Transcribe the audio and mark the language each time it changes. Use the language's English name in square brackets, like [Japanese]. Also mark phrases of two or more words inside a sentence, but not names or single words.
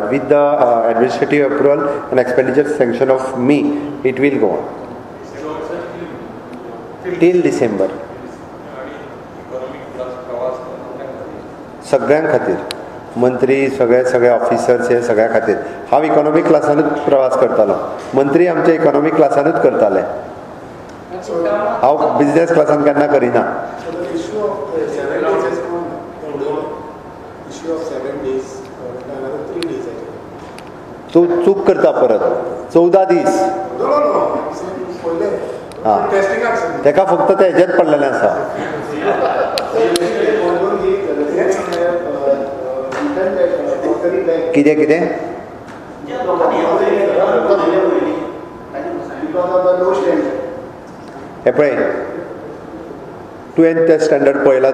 [English] With the administrative approval and expenditure sanction of me, it will go on till December. [Konkani] सगळ्यां खातीर मंत्री सगळे ऑफिसर्स हे सगळ्या खातीर हांव इकॉनॉमिक क्लासानूच प्रवास करतालो मंत्री आमचे इकॉनॉमिक क्लासानूच करताले हांव बिझनेस क्लासान केन्ना करिना [English] So the issue of 7 days has come down. Issue of 7 days, another 3 days actually. [Konkani] तूं चूक करता परत 14 दीस [English] No. I'm saying पहिले. हां Testing action. [Konkani] तेका फक्त ते हेजेत पडलेलें आसा कितें कितें हे पळय तुवें ते स्टँडर्ड पळयला